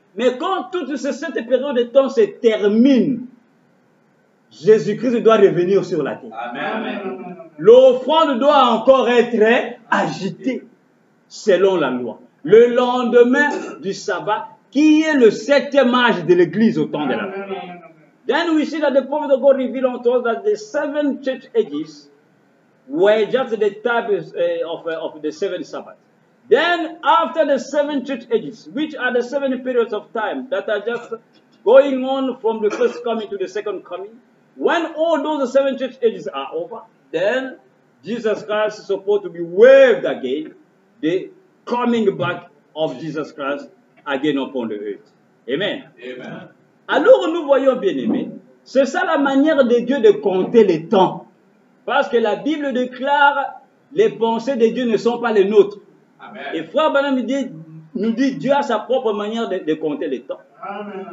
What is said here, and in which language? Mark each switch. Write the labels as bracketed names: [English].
[French] Mais quand toute cette période de temps se termine, Jésus-Christ doit revenir sur la terre. Amen. L'offrande doit encore être agitée selon la loi. Le lendemain du sabbat, qui est le 7e âge de l'Église au temps de la fin. [English] Then we see that the prophet of God revealed unto us that the 7 church ages were just the types of the 7 Sabbaths. Then after the 7 church ages, which are the 7 periods of time that are just going on from the first coming to the second coming, when all those 7 church ages are over, then Jesus Christ is supposed to be waved again, the coming back of Jesus Christ again upon the earth. Amen. Amen. [French] Alors nous voyons, bien aimés, c'est ça la manière de Dieu de compter les temps. Parce que la Bible déclare les pensées de Dieu ne sont pas les nôtres. Amen. Et Frère Branham nous dit Dieu a sa propre manière de compter les temps. Amen.